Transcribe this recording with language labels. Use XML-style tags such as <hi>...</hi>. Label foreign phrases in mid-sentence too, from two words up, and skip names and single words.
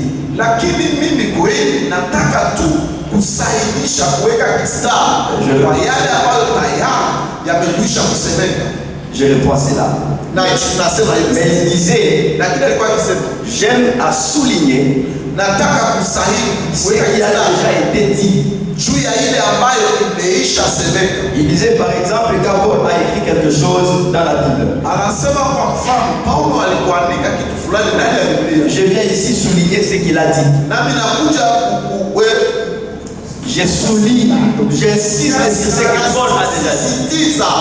<sw>Lakini mimi kweli nataka tu kusainisha kuweka kistari kwa yale ambayo tayari yamekwisha kusemeka.</sw> <fr>Je reprends cela. Mais il disait, j'aime à souligner ce qui a déjà été dit.</fr> <sw>Juu ya ile ambayo imeisha</sw> <fr>Il disait par exemple quand Paul a écrit quelque chose dans la Bible. Je viens ici souligner ce qu'il a dit. Je souligne, j'insiste sur ce que Paul a déjà dit.</fr>